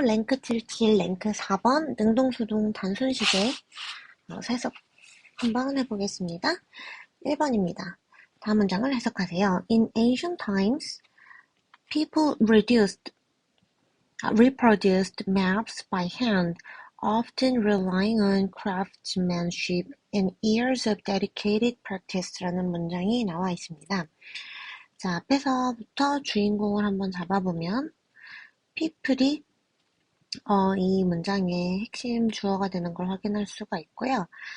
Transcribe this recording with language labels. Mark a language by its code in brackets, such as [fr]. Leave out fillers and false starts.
[ko] 랭크 77, 랭크 4번 능동수동 단순시계 해석 한번 해보겠습니다. 1번입니다. 다음 문장을 해석하세요. [en] In ancient times, people reproduced maps by hand, often relying on craftsmanship and years of dedicated practice [ko] 라는 문장이 나와 있습니다. 자, 앞에서부터 주인공을 한번 잡아보면 people이 이 문장의 핵심 주어가 되는 걸 확인할 수가 있고요.